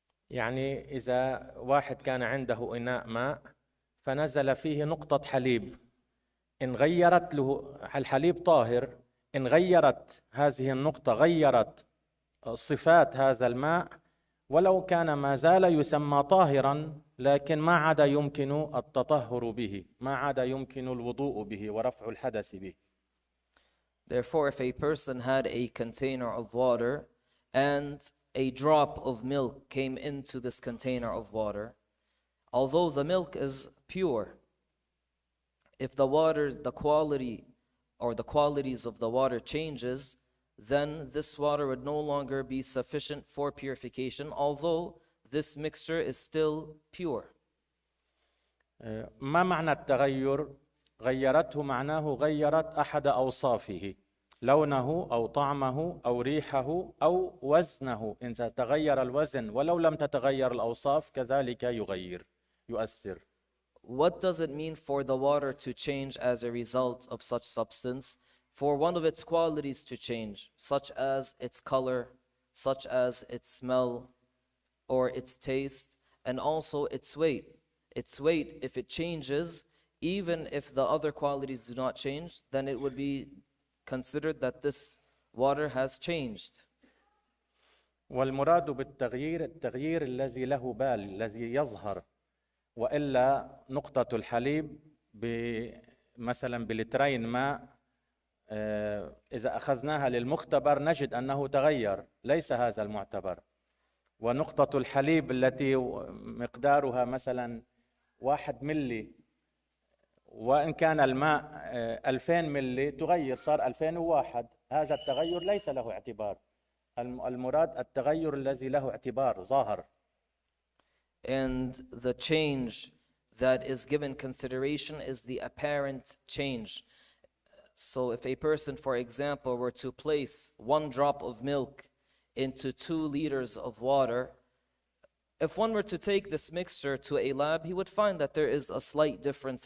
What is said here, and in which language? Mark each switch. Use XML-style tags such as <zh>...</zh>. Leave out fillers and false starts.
<ar>يعني إذا واحد كان عنده إناء ماء فنزل فيه نقطة حليب، إن غيرت له الحليب طاهر، إن غيرت هذه النقطة غيرت صفات هذا الماء، ولو كان ما زال يسمى طاهرا لكن ما عاد يمكن التطهر به، ما عاد يمكن الوضوء به ورفع الحدث به.</ar> <en>Therefore, if a person had a container of water and a drop of milk came into this container of water, although the milk is pure, if the water, the quality or the qualities of the water changes, then this water would no longer be sufficient for purification, although this mixture is still pure.</en> <ar>ما معنى التغير؟ غيرته معناه غيرت أحد أوصافه، لونه أو طعمه أو ريحه أو وزنه. إن تغير الوزن ولو لم تتغير الأوصاف كذلك يؤثر.</ar> <en>What does it mean for the water to change as a result of such substance? For one of its qualities to change, such as its color, such as its smell, or its taste, and also its weight. Its weight, if it changes, even if the other qualities do not change, then it would be considered that this water has changed.</en> <ar>والمراد بالتغيير التغيير الذي له بال، الذي يظهر، وإلا نقطة الحليب مثلا بلترين ماء إذا أخذناها للمختبر نجد أنه تغير، ليس هذا المعتبر. ونقطة الحليب التي مقدارها مثلا 1 ملي وإن كان الماء 2000 ملي تغير صار 2001. هذا التغير ليس له اعتبار. المراد التغير الذي له اعتبار ظاهر.</ar> <en>And the change that is given consideration is the apparent change. So if a person, for example, were to place 1 drop of milk into 2 liters of water, if one were to take this mixture to a lab, he would find that there is a slight difference.</en>